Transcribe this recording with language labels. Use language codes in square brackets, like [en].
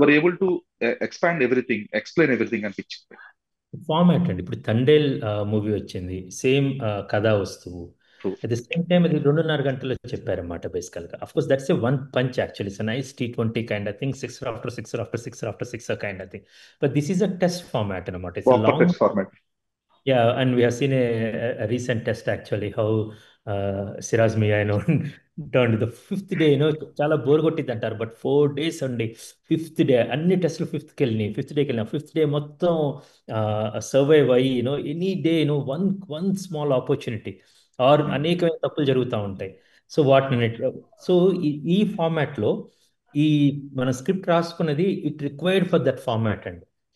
[en] Were able to expand everything, explain everything అనిపించింది. [te] Format అండి ఇప్పుడు తండేల్ మూవీ వచ్చింది, సేమ్ కథా వస్తువు. [en] True. At the same time [te] అది 2.5 గంటలు చెప్పారన్నమాట బేసికల్ గా. [en] Of course that's a one punch actually, it's nice T20 kind of thing, 6 after 6 kind of thing. But this is a test format అనమాట. It's proper long. Test format. Yeah, and we have seen a recent test actually how Siraj Miya, turned the fifth day, [te] చాలా bore కొట్టింది అంటారు, [en] But 4 days అండి. [te] Fifth day అన్ని టెస్టులు fifth డేకి వెళ్ళినా fifth day మొత్తం సర్వైవ్ అయ్యి [en] any day one small opportunity or [te] అనేకమైన తప్పులు జరుగుతూ ఉంటాయి. సో వాటిని సో ఈ ఫార్మాట్లో ఈ మన script రాసుకున్నది [en] it required for that format [te] అండి.